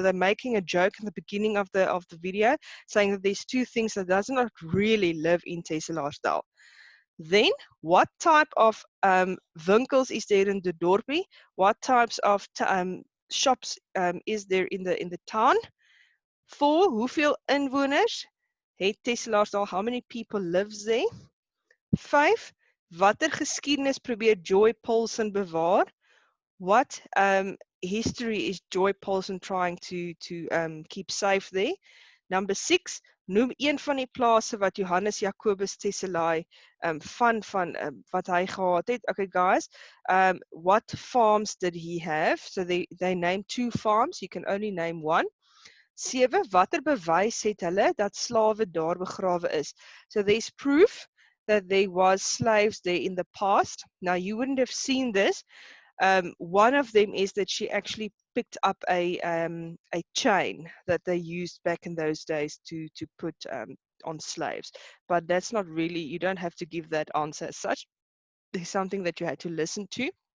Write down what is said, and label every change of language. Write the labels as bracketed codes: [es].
[en] So they're making a joke in the beginning of the video, saying that there's 2 things that does not really live in Teslaasdal. Then, what type of winkels is there in the dorpie? What types of shops is there in the town? [af] 4, hoeveel inwoners het Teslaasdal? [en] How many people lives there? [af] 5, watter geskiedenis probeer Joy Paulson bewaar? [en] What history is Joy Paulson trying to keep safe there? [af] Number 6, noem een van die plase wat Johannes Jacobus Tesselai van wat hy gehad het. [en] Okay guys, what farms did he have? So they named 2 farms, you can only name 1. [af] 7, watter bewys het hulle dat slawe daar begrawe is? [en] So there's proof that there was slaves there in the past. Now you wouldn't have seen this. One of them is that she actually picked up a chain that they used back in those days to put on slaves. But that's not really, you don't have to give that answer as such. There's something that you had to listen to.